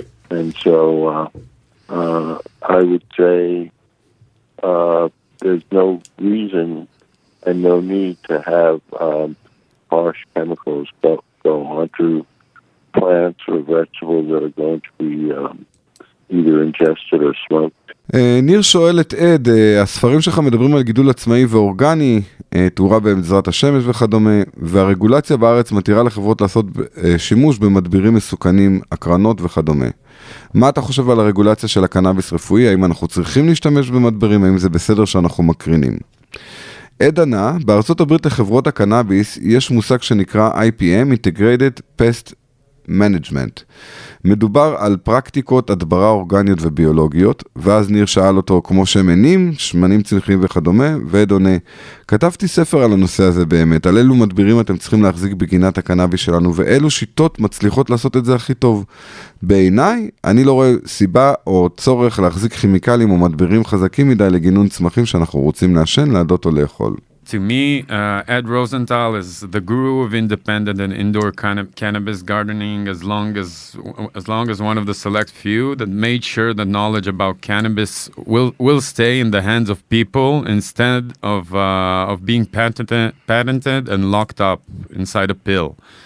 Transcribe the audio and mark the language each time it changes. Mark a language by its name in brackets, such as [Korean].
[English] And so I would say there's no reason and no need to have harsh chemicals go onto plants or vegetables that are going to be either ingested or smoked. [Hebrew] ניר שואל את עד, הספרים שלך מדברים על גידול עצמאי ואורגני, תאורה בעזרת השמש וכדומה, והרגולציה בארץ מתירה לחברות לעשות שימוש במדבירים מסוכנים, הקרנות וכדומה. מה אתה חושב על הרגולציה של הקנאביס רפואי? האם אנחנו צריכים להשתמש במדבירים? האם זה בסדר שאנחנו מקרינים? עד ענה, בארצות הברית לחברות הקנאביס יש מושג שנקרא IPM, Integrated Pest Management. מדובר על פרקטיקות הדברה אורגניות וביולוגיות, ואז ניר שאל אותו כמו שמנים, שמנים צמחיים וכדומה, ועד עונה, כתבתי ספר על הנושא הזה באמת, על אילו מדבירים אתם צריכים להחזיק בגינת הקנאביס שלנו, ואילו שיטות מצליחות לעשות את זה הכי טוב. בעיניי, אני לא רואה סיבה או צורך להחזיק כימיקלים או מדבירים חזקים מדי לגינון צמחים שאנחנו רוצים לעשן, לעדות או לאכול. [English] To me, Ed Rosenthal is the guru of independent and indoor cannabis gardening, as long as one of the select few that made sure that knowledge about cannabis will stay in the hands of people instead of being patented and locked up inside a pill.